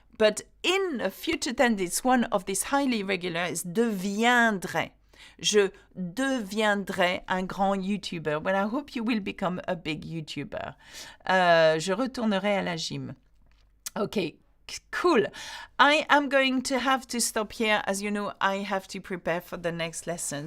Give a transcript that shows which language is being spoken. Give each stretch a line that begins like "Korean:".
English: But in a future tense, one of these highly irregular is deviendrai.
French: Je deviendrai un grand YouTuber.
English: Well, I hope you will become a big YouTuber.
French: Je retournerai à la gym.
English: Okay, cool. I am going to have to stop here. As you know, I have to prepare for the next lesson.